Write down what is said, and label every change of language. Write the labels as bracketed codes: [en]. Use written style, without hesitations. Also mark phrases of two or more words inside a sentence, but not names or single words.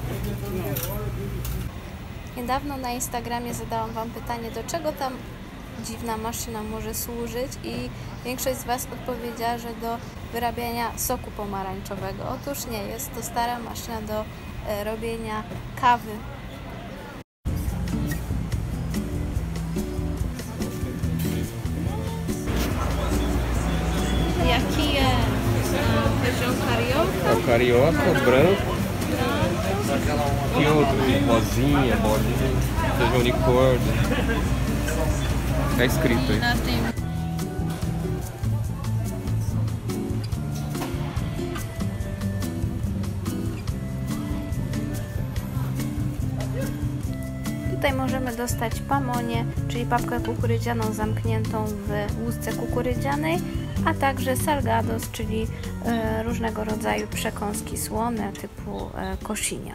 [pl] Niedawno na Instagramie zadałam Wam pytanie, do czego tam dziwna maszyna może służyć i większość z Was odpowiedziała, że do wyrabiania soku pomarańczowego. Otóż nie, jest to stara maszyna do robienia kawy. [pt] Jaki jest feijão carioca? O carioca, branco. Tem outro, rosinha, bolinha, feijão unicórnio. Tá escrito aí. [pl] Tutaj możemy dostać pamonie, czyli papkę kukurydzianą zamkniętą w łusce kukurydzianej, a także salgados, czyli różnego rodzaju przekąski słone typu koszynia.